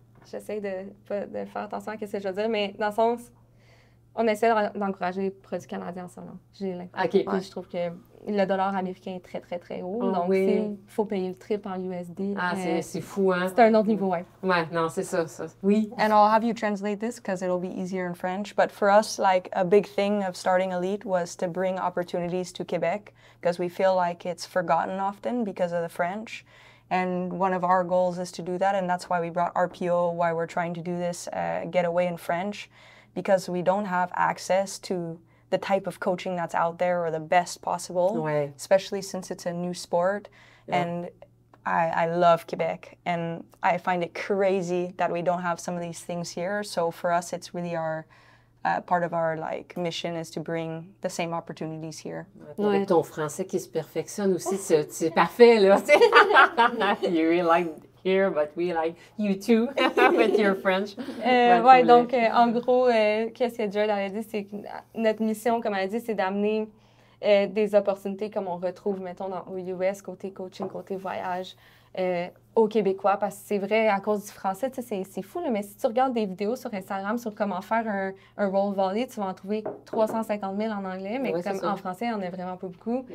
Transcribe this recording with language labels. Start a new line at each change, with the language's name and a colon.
French: J'essaie de faire attention à ce que je veux dire, mais dans le sens, on essaie d'encourager les produits canadiens en ce moment. J'ai l'impression. Okay. Je trouve que le dollar américain est très, très, très haut. Donc, il faut payer le triple en USD. Ah, c'est fou, hein? C'est un autre niveau, ouais. Ouais, non, c'est ça. Oui.
English: And I'll have you translate this because it'll be easier in French. But for us, like, a big thing of starting Elite was to bring opportunities to Quebec because we feel like it's forgotten often because of the French. And one of our goals is to do that, and that's why we brought RPO, why we're trying to do this getaway in French, because we don't have access to the type of coaching that's out there or the best possible, especially since it's a new sport. Yeah. And I love Quebec, and I find it crazy that we don't have some of these things here. So for us, it's really our part of our mission is to bring the same opportunities here.
French: Avec ton français qui se perfectionne aussi, c'est parfait, là.
English: You really like here, but we like you too with your French.
French: Oui, donc en gros, qu'est-ce que Jade a dit, c'est que notre mission, comme elle a dit, c'est d'amener des opportunités comme on retrouve, mettons, aux US, côté coaching, côté voyage, aux Québécois, parce que c'est vrai, à cause du français, tu sais, c'est fou, là, mais si tu regardes des vidéos sur Instagram sur comment faire un roll volley, tu vas en trouver 350 000 en anglais, mais comme en français, on n'a vraiment pas beaucoup.